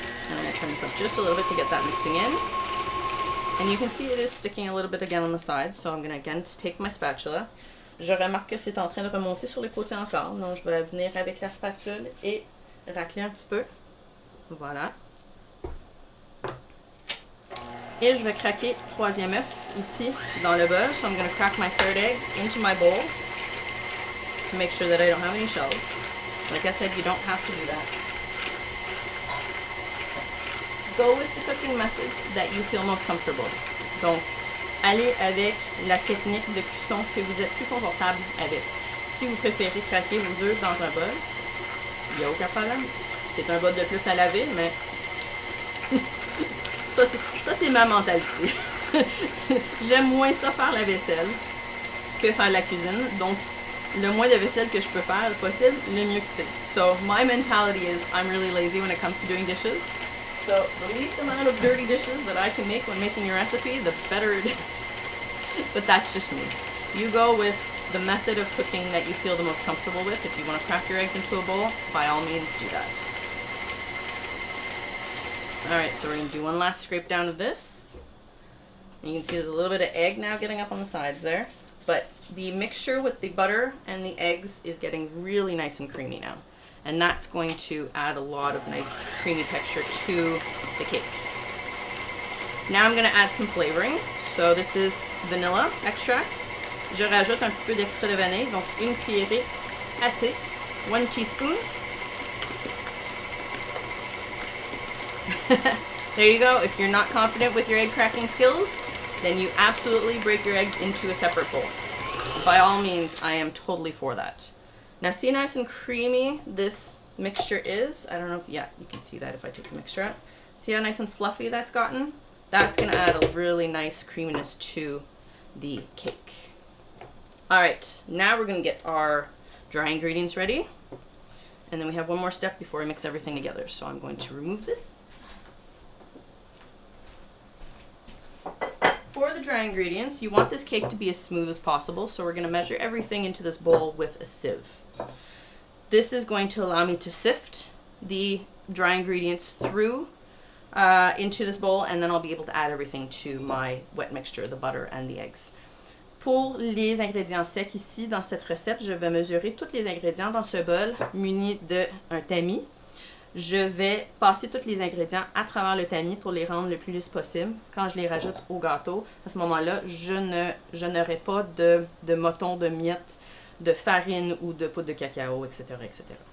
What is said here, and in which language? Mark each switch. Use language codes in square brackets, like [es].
[en] I'm going to turn this up just a little bit to get that mixing in. And you can see it is sticking a little bit again on the sides, so I'm going to again take my spatula. [fr] Je remarque que c'est en train de remonter sur les côtés encore, donc je vais venir avec la spatule et racler un petit peu. Voilà. Et je vais craquer troisième œuf ici dans le bol. [en] So I'm going to crack my third egg into my bowl to make sure that I don't have any shells. Like I said, you don't have to do that. Go with the cooking method that you feel most comfortable. [fr] Donc, allez avec la technique de cuisson que vous êtes plus confortable avec. Si vous préférez craquer vos œufs dans un bol, il n'y a aucun problème. C'est un bol de plus à laver, mais ça c'est ma mentalité. J'aime moins ça faire la vaisselle que faire la cuisine. Donc, le moins de vaisselle que je peux faire possible, le mieux que c'est. [en] So, my mentality is I'm really lazy when it comes to doing dishes. So, the least amount of dirty dishes that I can make when making a recipe, the better it is. But that's just me. You go with the method of cooking that you feel the most comfortable with. If you want to crack your eggs into a bowl, by all means do that. Alright, so we're going to do one last scrape down of this. And you can see there's a little bit of egg now getting up on the sides there. But the mixture with the butter and the eggs is getting really nice and creamy now. And that's going to add a lot of nice creamy texture to the cake. Now I'm going to add some flavoring. So this is vanilla extract. [fr] Je rajoute un petit peu d'extrait de vanille, donc une cuillerée à thé, [en] 1 teaspoon. There you go. If you're not confident with your egg cracking skills, then you absolutely break your eggs into a separate bowl. By all means, I am totally for that. Now see how nice and creamy this mixture is? I don't know if, yeah, you can see that if I take the mixture out. See how nice and fluffy that's gotten? That's going to add a really nice creaminess to the cake. All right, now we're going to get our dry ingredients ready. And then we have one more step before we mix everything together. So I'm going to remove this. For the dry ingredients, you want this cake to be as smooth as possible. So we're going to measure everything into this bowl with a sieve. This is going to allow me to sift the dry ingredients through into this bowl, and then I'll be able to add everything to my wet mixture, the butter and the eggs. [fr] Pour les ingrédients secs ici, dans cette recette, je vais mesurer tous les ingrédients dans ce bol muni d'un tamis. Je vais passer tous les ingrédients à travers le tamis pour les rendre le plus lisse possible. Quand je les rajoute au gâteau, à ce moment-là, je n'aurai pas de motons, de miettes, de farine ou de poudre de cacao, etc., etc.